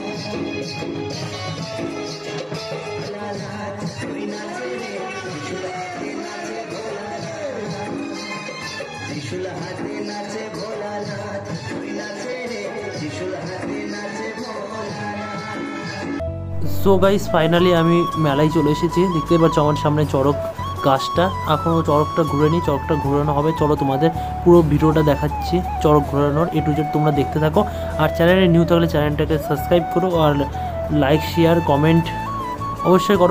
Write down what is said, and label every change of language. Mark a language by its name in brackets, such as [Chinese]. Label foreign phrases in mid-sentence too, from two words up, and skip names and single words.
[Hindi] कोई नाचे रे त्रिशूल हाथे नाचे भोलानाथ त्रिशूल हाथे नाचे भोलानाथ कोई नाचे रे त्रिशूल हाथे नाचे भोलानाथ। [English] so guys [Bangla] ফাইনালি আমি মেলায় চলে এসেছি, দেখতে পাচ্ছ আমার সামনে চড়ক গাছটা। এখনও চড়কটা ঘুরে নিই, চড়কটা ঘোরানো হবে। চলো তোমাদের পুরো ভিডিওটা দেখাচ্ছি চড়ক ঘোরানোর [English] A to Z, [Bangla] তোমরা দেখতে থাকো। আর চ্যানেলে নিউ থাকলে চ্যানেলটাকে সাবস্ক্রাইব করো আর [English] like share comment [Bangla] অবশ্যই করো।